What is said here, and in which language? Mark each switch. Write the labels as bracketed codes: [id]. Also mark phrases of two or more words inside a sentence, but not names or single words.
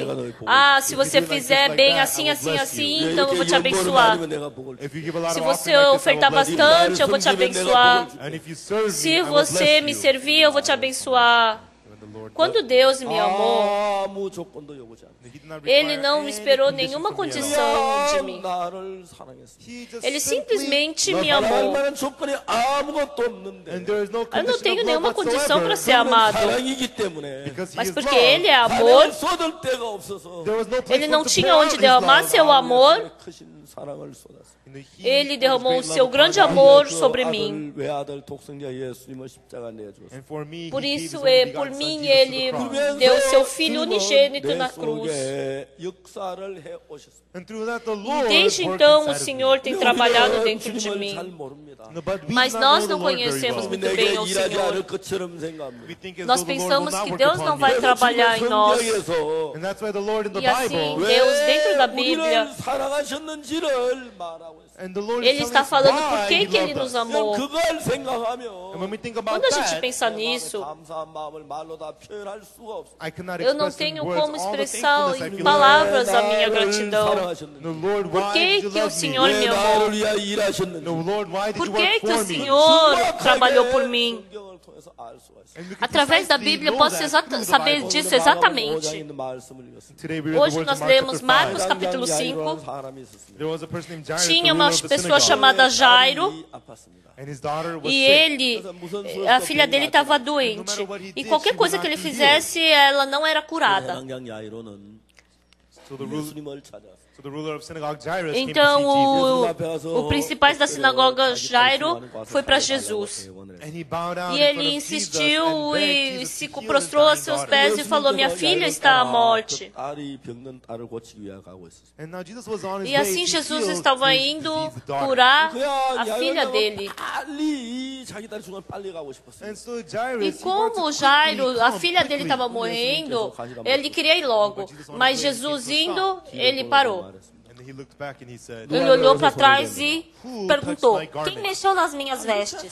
[pt] Ah, se você fizer bem assim, assim, assim, então eu vou te abençoar. Se você ofertar bastante, eu vou te abençoar. Se você me servir, eu vou te abençoar. Quando Deus me amou, [ko] 아무 조건도 요구하지 않았습니다. [pt] Ele não esperou nenhuma condição de mim. [ko] 나를 사랑했습니다. [pt] Ele simplesmente me amou. [ko] 만한 조건이 아무것도 없는데 [pt] Eu não tenho nenhuma condição para ser amado. [ko] 사랑이기 때문에 [pt] Mas porque Ele é amor, [ko] 쏟을 데가 없어서 [pt] Ele não tinha onde derramar seu amor. [ko] 크신 사랑을 쏟았습니다. [pt] Ele derramou o seu grande amor sobre mim. [ko] 외아들 독생자 예수님을 십자가 내주었습니다. [pt] Por isso, por mim, Ele deu seu Filho unigênito na cruz. [ko] 역사를 해 오셨습니다. [pt] E desde então, o Senhor tem trabalhado dentro de mim. [ko] 잘 모릅니다. [pt] Mas nós não conhecemos muito bem [ko] 내게 [pt] o [ko] 일하지 [pt] Senhor. [ko] 않을 것처럼 생각합니다. [pt] Nós pensamos que Deus não vai trabalhar em nós. E assim, Deus, dentro da Bíblia, [ko] 우리를 사랑하셨는지를 말하고 있습니다. [pt] Ele está falando por que Ele nos amou. [ko] 그걸 생각하면 [pt] Quando a gente pensa nisso, [ko] 감사한 마음을 말로 다 표현할 수가 없습니다. [pt] eu não tenho como expressar em palavras a minha gratidão. Por que o Senhor me [ko] 왜 [pt] amou? [ko] 나를 위하여 일하셨는지 [pt] Por que o Senhor trabalhou por mim? [ko] 성경을 통해서 알 수가 있습니다. [pt] Através da Bíblia, eu posso saber disso exatamente. Hoje nós lemos Marcos capítulo 5. Tinha uma pessoa chamada Jairo e a filha dele estava doente. E qualquer coisa que ele fizesse, ela não era curada. [ko] 양양 야이로는 예수님을 찾아서 [pt] Então o principal da sinagoga Jairo foi para Jesus. E ele insistiu e se prostrou a seus pés e falou: minha filha está à morte. [ko] 딸이 병든 딸을 고치기 위해 가고 있었어요. [pt] E assim Jesus estava indo curar a filha dele. [ko] 빨리 자기 딸 죽으면 빨리 가고 싶었어요. [pt] E como Jairo, a filha dele estava morrendo, ele queria ir logo. Mas Jesus indo, ele parou. Ele olhou para trás e perguntou: quem mexeu nas minhas vestes?